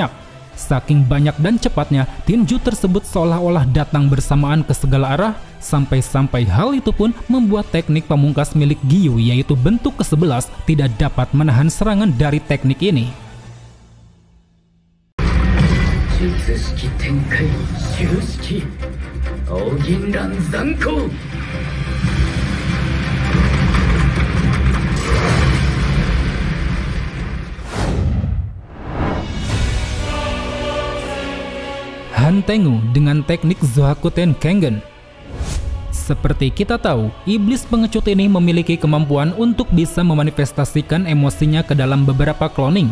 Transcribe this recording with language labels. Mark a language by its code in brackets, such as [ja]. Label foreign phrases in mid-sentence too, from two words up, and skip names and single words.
[id] Saking banyak dan cepatnya, tinju tersebut seolah-olah datang bersamaan ke segala arah, sampai-sampai hal itu pun membuat teknik pamungkas milik Gyu yaitu bentuk ke-11 tidak dapat menahan serangan dari teknik ini. [ja] 術式展開終式青銀蘭残光 [id] Han Tengu dengan teknik Zohakuten Kengen. Seperti kita tahu, iblis pengecut ini memiliki kemampuan untuk bisa memanifestasikan emosinya ke dalam beberapa cloning.